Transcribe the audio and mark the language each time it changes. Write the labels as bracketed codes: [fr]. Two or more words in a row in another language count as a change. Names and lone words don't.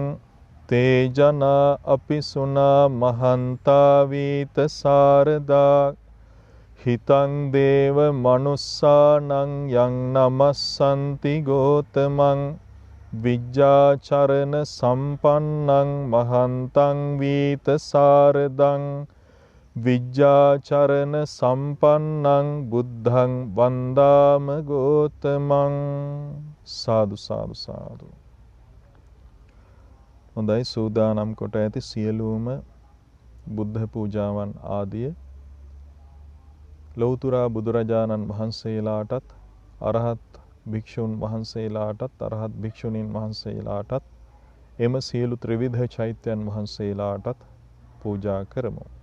[pi] තේ ජනා අපිසුනා මහන්තා වීත සාරදා හිතං දේව මනුස්සානං යං නමස්සන්ති ගෝතමං විජ්ජාචරණ සම්පන්නං මහන්තං වීත සාරදං විජ්ජාචරණ සම්පන්නං බුද්ධං වන්දාම ගෝතමං සාදු සාදු සාදු. [si] හොඳයි, සූදානම් කොට ඇති සියලුම බුද්ධ පූජාවන් ආදිය ලෞතුරා බුදුරජාණන් වහන්සේලාටත් අරහත් භික්ෂුන් වහන්සේලාටත් අරහත් භික්ෂුණීන් වහන්සේලාටත් එම සියලු ත්‍රිවිධ චෛත්‍යයන් වහන්සේලාටත් පූජා කරමු.